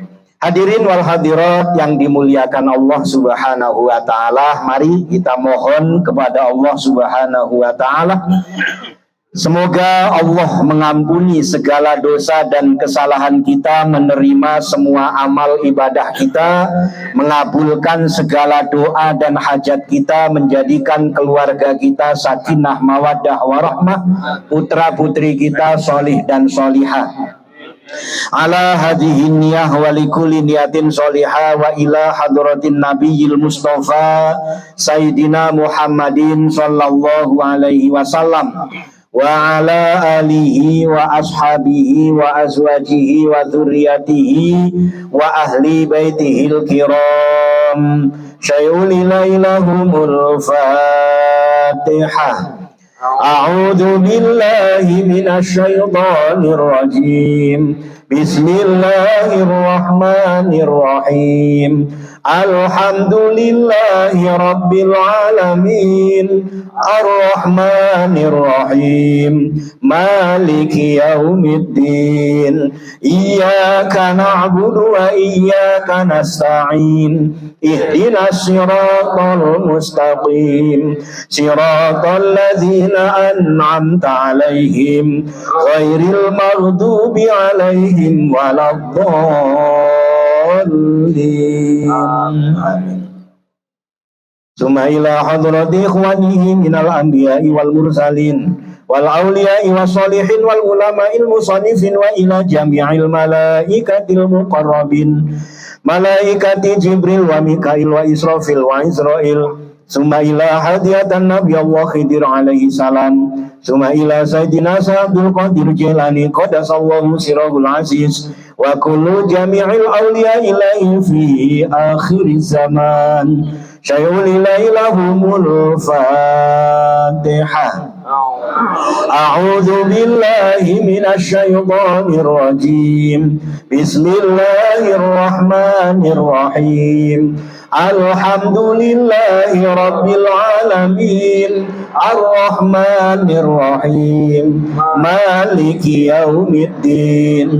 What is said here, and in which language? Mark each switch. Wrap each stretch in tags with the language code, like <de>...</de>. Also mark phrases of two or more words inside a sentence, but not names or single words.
<ar>حاضرين والحاضرات</ar> <id>yang dimuliakan</id> <ar>الله سبحانه وتعالى,</ar> <id>mari kita mohon kepada</id> <ar>الله سبحانه وتعالى,</ar> <id>semoga Allah mengampuni segala dosa dan kesalahan kita, menerima semua amal ibadah kita, mengabulkan segala doa dan hajat kita, menjadikan keluarga kita</id> <ar>سكينة مودة ورحمة,</ar> <id>putra putri kita solih dan solihah.</id> <ar>على هذه النية ولكل نية صالحة وإلى حضرة النبي المصطفى سيدنا محمد صلى الله عليه وسلم وعلى آله وأصحابه وأزواجه وذرياته وأهل بيته الكرام شيء لله لهم الفاتحة. أعوذ بالله من الشيطان الرجيم. Bismillahirrahmanirrahim. الحمد لله رب العالمين. الرحمن الرحيم. مالك يوم الدين. إياك نعبد وإياك نستعين. اهدنا الصراط المستقيم. صراط الذين أنعمت عليهم غير المغضوب عليهم ولا الضالين. Amin. ثم إلى حضرة إخوانه من الأنبياء والمرسلين والأولياء والصالحين والعلماء المصنفين وإلى جميع الملائكة المقربين ملائكة جبريل وميكائيل وإسرافيل وعزرائيل. ثم إلى هدية نبي الله خضر عليه السلام. ثم إلى سيدنا عبد القادر الجيلاني قدس الله سره العزيز وكل جميع الأولياء إلهي في آخر زمان. شيء لله لهم الفاتحة. أعوذ بالله من الشيطان الرجيم. Bismillahirrahmanirrahim. الحمد لله رب العالمين. الرحمن الرحيم. مالك يوم الدين.</ar>